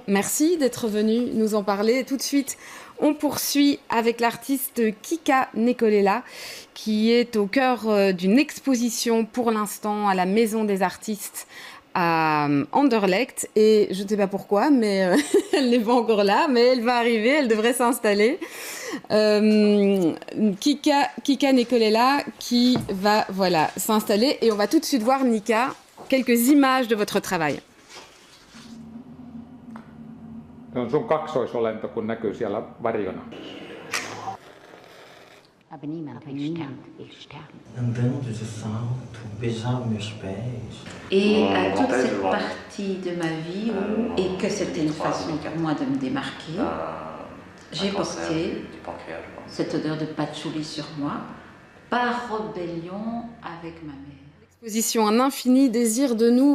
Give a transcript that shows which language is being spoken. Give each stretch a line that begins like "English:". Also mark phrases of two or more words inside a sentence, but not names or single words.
French: Merci d'être venu nous en parler. Tout de suite, on poursuit avec l'artiste Kika Nekolela, qui est au cœur d'une exposition pour l'instant à la Maison des Artistes à Anderlecht, et je ne sais pas pourquoi, mais elle n'est pas encore là, mais elle va arriver, elle devrait s'installer. Kika Nekolela qui va s'installer, et on va tout de suite voir, Nika, quelques images de votre travail.
Finnish: Sun kaksoisolento, kun näkyy siellä varjona.
German: Aber niemand will sterben.
Portuguese: Andando de salto, beijava meus pés.
French: Et à toute cette partie de ma vie et que c'était une façon pour moi de me démarquer, j'ai porté cette odeur de patchouli sur moi par rébellion avec ma mère. Exposition Un infini désir de nous.